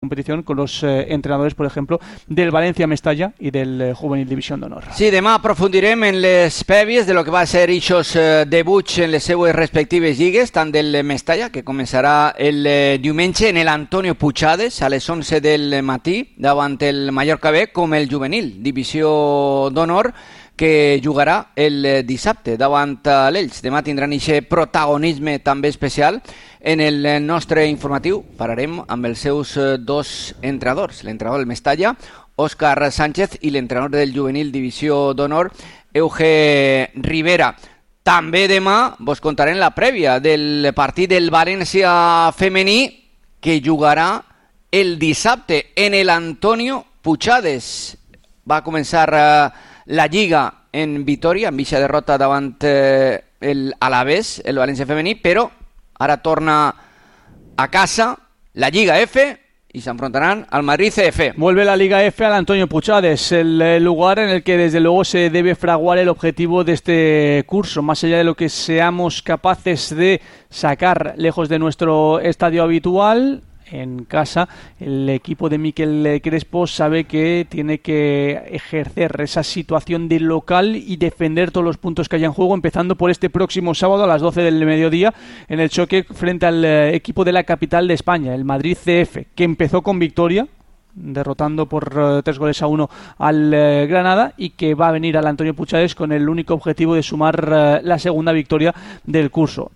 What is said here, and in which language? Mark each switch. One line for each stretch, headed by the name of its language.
Spanish: competición con los entrenadores, por ejemplo, del Valencia Mestalla y del Juvenil División d'Honor.
Catalan: Sí, demà aprofundirem en les prèvies de lo que va ser ixos debuts en les seues respectives lligues, tant del Mestalla, que començarà el diumenge en el Antonio Puchades a les 11 del matí davant el Mallorca B, com el Juvenil División d'Honor, que jugarà el dissabte davant l'Elx. Demà tindran ixe protagonisme també especial en el nostre informatiu. Pararem amb els seus dos entrenadors, l'entrenador del Mestalla, Òscar Sánchez, i l'entrenador del Juvenil Divisió d'Honor, Euge Rivera. També demà vos contarem la prèvia del partit del València Femení, que jugarà el dissabte en el Antonio Puchades. Va a començar la lliga en Vitoria, amb ixa derrota davant el Alavés, el València Femení, però ara torna a casa la Lliga F i s'enfrontaran al Madrid CF.
Spanish: Vuelve la Lliga F al Antonio Puchades, el lugar en el que desde luego se debe fraguar el objetivo de este curso, más allá de lo que seamos capaces de sacar lejos de nuestro estadio habitual. En casa, el equipo de Miquel Crespo sabe que tiene que ejercer esa situación de local y defender todos los puntos que haya en juego, empezando por este próximo sábado a las 12 del mediodía en el choque frente al equipo de la capital de España, el Madrid CF, que empezó con victoria, derrotando por 3-1 al Granada, y que va a venir al Antonio Puchades con el único objetivo de sumar la segunda victoria del curso.